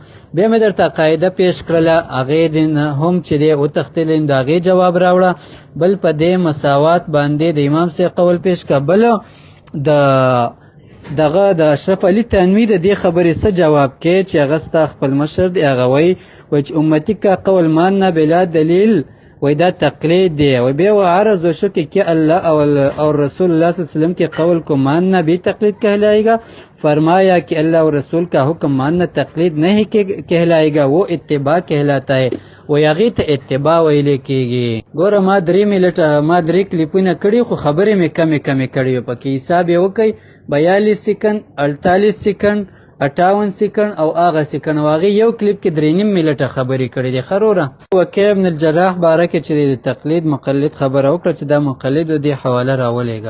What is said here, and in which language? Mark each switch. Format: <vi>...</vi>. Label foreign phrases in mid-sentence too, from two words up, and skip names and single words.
<ps>بیا مې درته قاعده پیش کړله، هغې دې هم چې دی وتښتېدې، نو د هغې جواب راوړه. بل په دې مساوات باندې د امام صاحب قول پیش کړه. بل د اشرف علي تنوي د دې خبرې څه جواب کې چې هغه ستا خپل مشر دی، هغه وایي چې</ps> <ur>امتي کا قول ماننا بلا دلیل،</ur> <ps>وای دا تقلید دی. وای بیا و عرض وشو</ps> <ur>کہ اللہ اور رسول اللہ</ur> <ar>صلی اللہ علیہ وسلم</ar> <ur>کے قول کو ماننا بھی تقلید کہلائے گا. فرمایا کہ اللہ اور رسول کا حکم ماننا تقلید نہیں کہلائے گا، وہ اتباع کہلاتا ہے.</ur> <ps>و یغی ته اتباع ویل کېږي. ګوره ما 3 کلیپونه کړي، خو خبرې مې کمې کړي وې. پکې حساب یې وکئ 42 سیکنډ، 48 سیکنډ، 58 سیکنډ او هغه سیکنډ. هغې یو کلیپ کې 3.5 منټه خبرې کړي دي. خروره وکیع ابن الجراح باره کې چې د تقلید مقلد خبره وکړه چې دا مقلد و، دې حواله راولېږه.</ps>